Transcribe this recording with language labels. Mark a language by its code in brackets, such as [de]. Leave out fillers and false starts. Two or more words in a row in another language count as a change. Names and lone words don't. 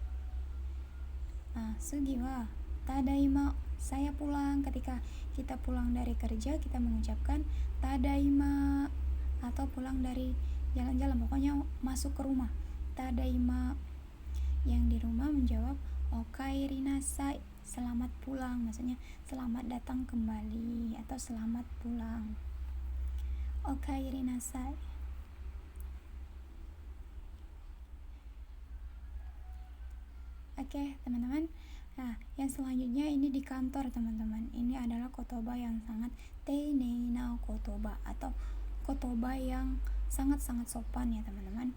[ja] Sugi wa tadaima, [id] saya pulang. Ketika kita pulang dari kerja, kita mengucapkan tadaima, atau pulang dari jalan-jalan, pokoknya masuk ke rumah, tadaima. Yang di rumah menjawab [ja] okaeri nasai, [id] selamat pulang, maksudnya selamat datang kembali atau selamat pulang. [ja] Okaeri nasai. [id] Oke, teman-teman. Nah, yang selanjutnya ini di kantor, teman-teman. Ini adalah kotoba yang sangat [ja] teinei na kotoba, [id] atau kotoba yang sangat-sangat sopan ya, teman-teman.